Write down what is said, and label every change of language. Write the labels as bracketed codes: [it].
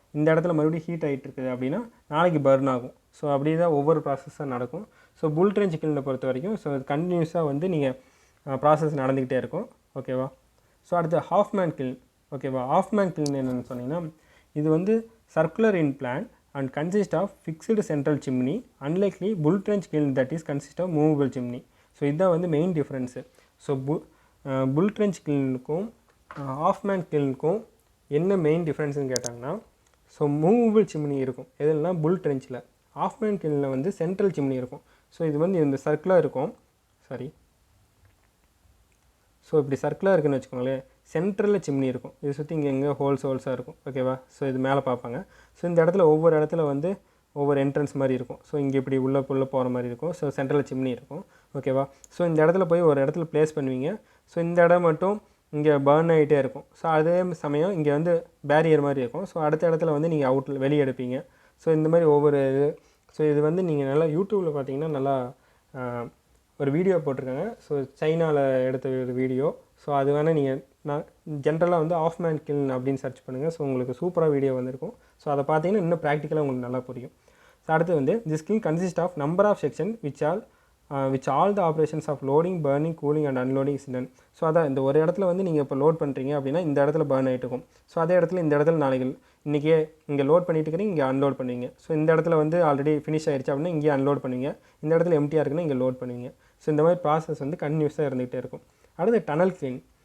[ta] இந்த இடத்துல மறுபடியும் ஹீட் ஆகிட்டு இருக்குது அப்படின்னா நாளைக்கு பர்ன் ஆகும். ஸோ அப்படியே தான் ஒவ்வொரு ப்ராசஸாக நடக்கும். ஸோ புல் ட்ரென்ச் கில்னை பொறுத்த வரைக்கும் ஸோ கண்டினியூஸாக வந்து நீங்கள் ப்ராசஸ் நடந்துக்கிட்டே இருக்கும். ஓகேவா. ஸோ அடுத்து ஹாஃப்மேன் கில்ன். ஓகேவா. ஹாஃப்மேன் கில்ன் என்னென்னு சொன்னீங்கன்னா இது வந்து [en] circular in plan and consist of fixed central chimney, unlikely bull trench kiln that is consist of movable chimney. [ta] So இதுதான் வந்து மெயின் டிஃப்ரென்ஸு. ஸோ புல் ட்ரென்ச் கில்னுக்கும் ஆஃப்மேன் கில்னுக்கும் என்ன மெயின் டிஃப்ரென்ஸ்னு கேட்டாங்கன்னா, ஸோ மூவபிள் சிம்னி இருக்கும் எதுனா புல் ட்ரென்ச்சில், ஆஃப்மேன் கில்னில் வந்து சென்ட்ரல் சிம்னி இருக்கும். ஸோ இது வந்து இந்த சர்க்கிளாக இருக்கும், ஸோ இப்படி சர்க்கிளாக இருக்குன்னு வச்சுக்கோங்களேன், சென்ட்ரலில் சிம்னி இருக்கும், இது சுற்றி இங்கே எங்கே ஹோல்ஸாக இருக்கும். ஓகேவா? ஸோ இது மேலே பார்ப்பாங்க. ஸோ இந்த இடத்துல ஒவ்வொரு இடத்துல வந்து ஒவ்வொரு என்ட்ரன்ஸ் மாதிரி இருக்கும். ஸோ இங்கே இப்படி உள்ளே போகிற மாதிரி இருக்கும். ஸோ சென்ட்ரலில் சிம்னி இருக்கும். ஓகேவா? ஸோ இந்த இடத்துல போய் ஒரு இடத்துல ப்ளேஸ் பண்ணுவீங்க. ஸோ இந்த இடம் மட்டும் இங்கே பர்ன் ஆகிட்டே இருக்கும். ஸோ அதே சமயம் இங்கே வந்து பேரியர் மாதிரி இருக்கும். ஸோ அடுத்த இடத்துல வந்து நீங்கள் அவுட்டில் வெளியே எடுப்பீங்க. ஸோ இந்த மாதிரி ஒவ்வொரு இது. ஸோ இது வந்து நீங்கள் நல்லா யூடியூப்பில் பார்த்தீங்கன்னா நல்லா ஒரு வீடியோ போட்டிருக்காங்க. ஸோ சைனாவில் எடுத்த ஒரு வீடியோ. ஸோ அது வேணால் நீங்கள் நான் ஜென்ரலாக வந்து ஆஃப்மேன் கில்ன் அப்படின்னு சர்ச் பண்ணுங்கள். ஸோ உங்களுக்கு சூப்பராக வீடியோ வந்திருக்கும். ஸோ அதை பார்த்தீங்கன்னா இன்னும் ப்ராக்டிக்கலாக உங்களுக்கு நல்லா புரியும். [en] so [ta] அடுத்து வந்து [en] This kiln consist of number of section which all the operations of loading, burning, cooling and unloading is done. [ta] So அதான் இந்த ஒரு இடத்துல வந்து நீங்கள் இப்போ லோட் பண்ணுறீங்க அப்படின்னா இந்த இடத்துல பர்ன் ஆகிட்டு இருக்கும். ஸோ அதே இடத்துல இந்த இடத்துல நாளைக்கு இன்றைக்கே இங்கே லோட் பண்ணிட்டு இருக்கிறீங்க, இங்கே அன்லோட் பண்ணுவீங்க. ஸோ இந்த இடத்துல வந்து ஆல்ரெடி ஃபினிஷ் ஆகிடுச்சு அப்படின்னா இங்கே அன்லோட் பண்ணுவீங்க. இந்த இடத்துல எம்டியாக இருக்குன்னா இங்கே லோட் பண்ணுவீங்க. ஸோ இந்த மாதிரி ப்ராசஸ் வந்து கன்டினியூஸாக இருந்துகிட்டே இருக்கும். அடுத்து டனல் கிளீன்.